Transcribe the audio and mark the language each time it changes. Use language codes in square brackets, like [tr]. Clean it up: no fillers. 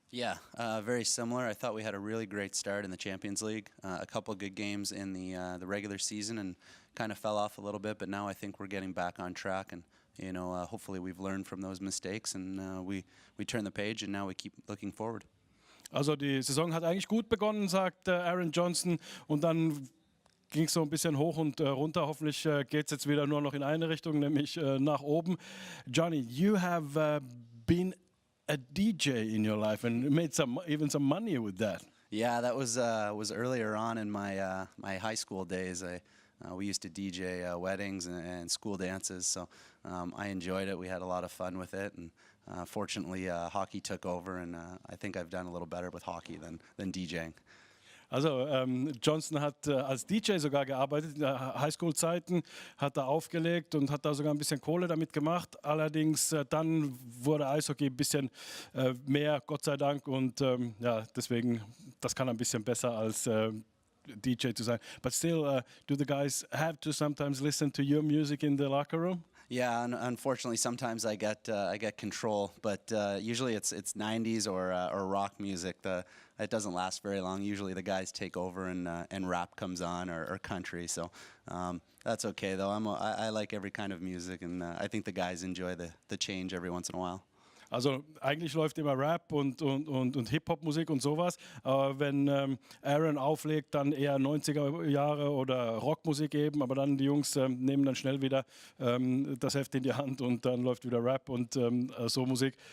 [en] Yeah, very similar. I thought we had a really great start in the Champions League. A couple of good games in the regular season, and kind of fell off a little bit. But now I think we're getting back on track, and hopefully we've learned from those mistakes, and we turn the page, and now we keep looking forward. [de] Also die Saison hat eigentlich gut begonnen, sagt Aaron Johnson, und dann ging es so ein bisschen hoch und runter. Hoffentlich geht es jetzt wieder nur noch in eine Richtung, nämlich nach oben. [en] Johnny, you have been a DJ in your life and made even some money with that. Yeah, that was earlier on in my my high school days. We used to DJ weddings and school dances, so I enjoyed it. We had a lot of fun with it, and fortunately hockey took over, and I think I've done a little better with hockey than DJing. [de] Also Johnson hat als DJ sogar gearbeitet, in der Highschool-Zeiten hat er aufgelegt und hat da sogar ein bisschen Kohle damit gemacht. Allerdings dann wurde Eishockey ein bisschen mehr, Gott sei Dank. Und ja, deswegen, das kann ein bisschen besser als DJ zu sein. [en] But still, do the guys have to sometimes listen to your music in the locker room? Yeah, unfortunately, sometimes I get control, but usually it's 90s or rock music. It doesn't last very long. Usually the guys take over and rap comes on or country. So that's okay though. I like every kind of music, and I think the guys enjoy the change every once in a while. [de] Also eigentlich läuft immer Rap und Hip-Hop-Musik und sowas. Aber wenn Aaron auflegt, dann eher 90er Jahre oder Rockmusik eben. Aber dann die Jungs nehmen dann schnell wieder das Heft in die Hand und dann läuft wieder Rap und so Musik.